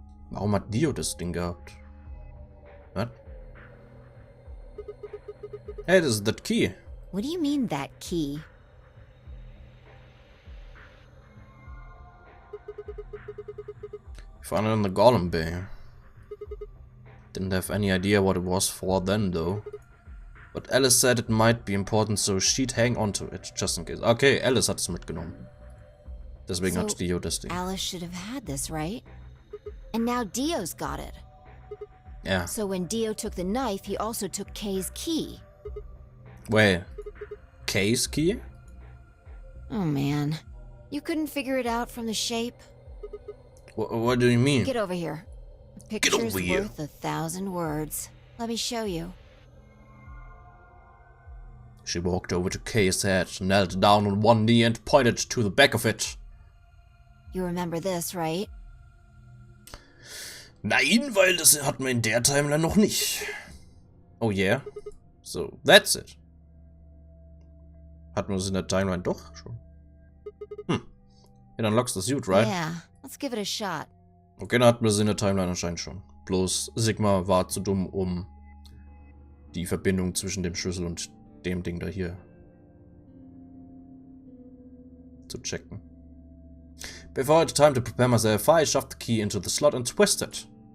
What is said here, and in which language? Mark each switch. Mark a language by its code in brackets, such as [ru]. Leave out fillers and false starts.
[de] Warum hat Dio das Ding gehabt? [en] What? Hey, this is that key. What do you mean, that key? Found it in the Golem Bay. Didn't have any idea what it was for then, though. But Alice said it might be important, so she'd hang on to it, just in case. [de] Okay, Alice hat es mitgenommen. Deswegen [en] So, [de] hat Dio das Ding. [en] Alice should have had this, right? And now Dio's got it. Yeah. So when Dio took the knife, he also took Kay's key. Wait. Kay's key? Oh man. You couldn't figure it out from the shape? What do you mean? Get over here. A picture's over here. worth 1,000 words. Let me show you. She walked over to Kay's head, knelt down on one knee and pointed to the back of it. You remember this, right? [de] Nein, weil das hatten wir in der Timeline noch nicht. [en] Oh yeah? So, that's it. [de] Hatten wir das in der Timeline doch schon? [en] It unlocks the suit, right? Yeah, let's give it a shot. [de] Okay, dann hatten wir das in der Timeline anscheinend schon. Bloß Sigma war zu dumm, um die Verbindung zwischen dem Schlüssel und dem Ding da hier zu checken. [en] Before I had time to prepare myself, I shoved the key into the slot and twisted.